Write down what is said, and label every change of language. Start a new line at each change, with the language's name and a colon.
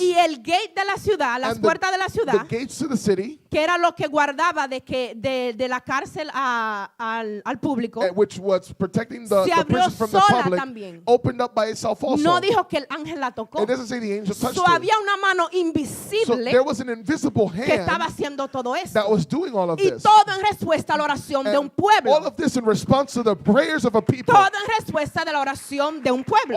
Spanish: y el gate de la ciudad, las
English: and
Spanish: puertas de la
English: the
Spanish: ciudad,
English: gates to the city,
Spanish: que era lo que guardaba de la cárcel al público.
English: which was protecting the
Spanish: Se abrió
English: prison from the
Spanish: sola
English: public,
Spanish: también.
English: opened up by itself also.
Spanish: No dijo que el ángel la tocó.
English: It doesn't say the angel touched So it.
Spanish: había una mano
English: So
Spanish: invisible
English: there was an invisible
Spanish: que estaba
English: hand
Spanish: haciendo todo
English: that
Spanish: esto.
English: was doing all of
Spanish: Y
English: this.
Spanish: todo en respuesta a la oración de un
English: And
Spanish: pueblo.
English: all of this in response to the prayers of a people.
Spanish: Todo en respuesta de la oración de un pueblo.